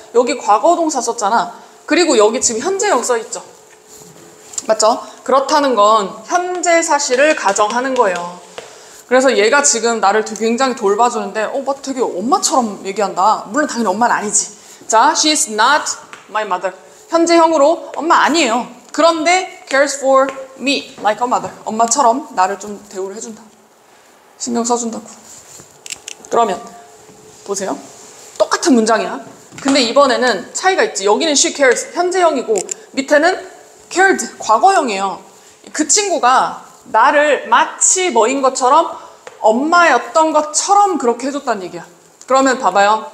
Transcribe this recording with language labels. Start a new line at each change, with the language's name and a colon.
Korean: 여기 과거 동사 썼잖아. 그리고 여기 지금 현재형 써있죠. 맞죠? 그렇다는 건 현재 사실을 가정하는 거예요. 그래서 얘가 지금 나를 굉장히 돌봐주는데 막 되게 엄마처럼 얘기한다. 물론 당연히 엄마는 아니지.
English: 자, she is not my mother.
Korean: 현재형으로 엄마 아니에요. 그런데
English: cares for me like a mother.
Korean: 엄마처럼 나를 좀 대우를 해준다. 신경 써준다고. 그러면 보세요. 똑같은 문장이야. 근데 이번에는 차이가 있지. 여기는
English: she cares
Korean: 현재형이고 밑에는 cared 과거형이에요. 그 친구가 나를 마치 뭐인 것처럼 엄마였던 것처럼 그렇게 해줬다는 얘기야. 그러면 봐봐요.